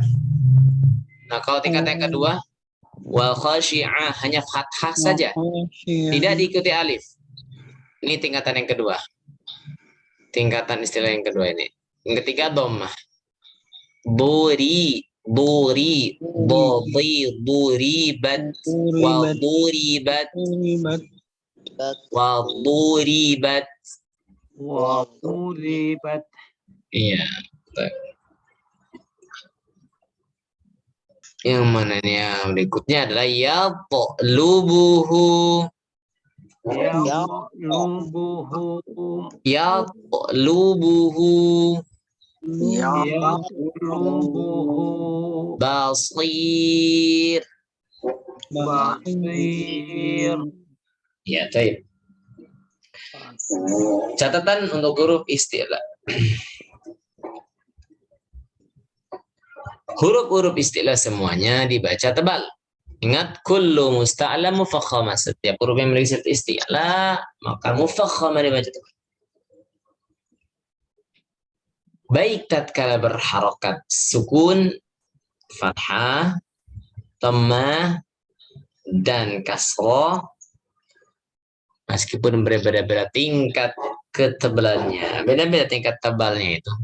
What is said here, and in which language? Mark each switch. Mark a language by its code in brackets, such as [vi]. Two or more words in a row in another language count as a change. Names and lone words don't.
[id] Nah, kalau tingkat yang kedua, [ar] والخاشعة, [id] hanya fathah saja, tidak diikuti alif. Ini tingkatan yang kedua. Tingkatan istilah yang kedua ini. Yang ketiga dhammah. [ar] ضربت وضربت وضربت. وقلبت. [id] Iya. Yang mana nih yang berikutnya adalah yatlubuhu. Yaqlubuhu. Yatlubuhu Yaqlubuhu. basir. Basir. Ya, baik. Catatan untuk huruf isti'la. Huruf-huruf isti'la semuanya dibaca tebal. Ingat, [ar] كل مستعل مفخم. [id] Setiap huruf yang memiliki sifat isti'la, maka mufakhama dibaca tebal. Baik tatkala berharokat sukun, fathah, dhammah, dan kasroh, meskipun berbeda-beda tingkat ketebalannya, beda-beda tingkat tebalnya itu.